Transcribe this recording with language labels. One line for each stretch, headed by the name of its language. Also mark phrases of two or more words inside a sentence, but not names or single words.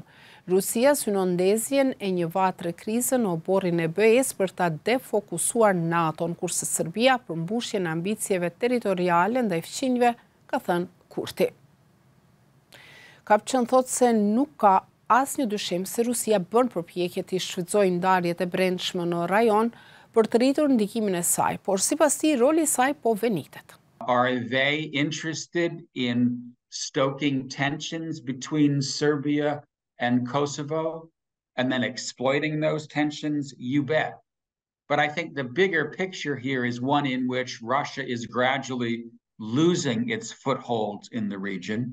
Albanian: Rusia synon ndezjen e një vatre krize në oborrin e BE-s për ta defokusuar NATO-n, kurse Serbia për mbushjen e ambicieve territoriale ndaj fqinjve, ka thënë Kurti. Kapçan thotë se nuk ka asnjë dyshim se Rusia bën përpjekje të shfrytëzojë ndarjet e brendshme në rajon për të rritur ndikimin e saj, por sipas tij roli i saj po venitet.
English: Are they interested in stoking tensions between Serbia and Kosovo and then exploiting those tensions? You bet. But I think the bigger picture here is one in which Russia is gradually losing its footholds in the region.